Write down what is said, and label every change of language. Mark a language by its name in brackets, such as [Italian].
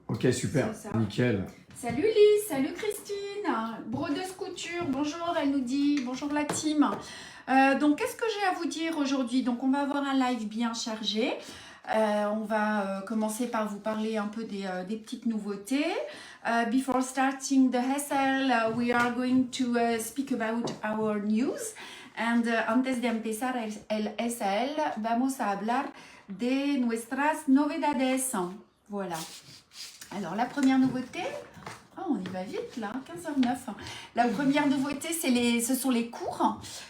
[French] Ok, super, nickel. Salut Lise, salut Christine, brodeuse couture, bonjour, elle nous dit, bonjour la team. Donc qu'est-ce que j'ai à vous dire aujourd'hui? Donc on va avoir un live bien chargé. On va commencer par vous parler un peu des petites nouveautés. [English] Before starting the SL, we are going to speak about our news. [Spanish] And antes de empezar el SL, vamos a hablar de nuestras novedades. [French] Voilà. Alors la première nouveauté, on y va vite là, 15h09. La première nouveauté, ce sont les cours.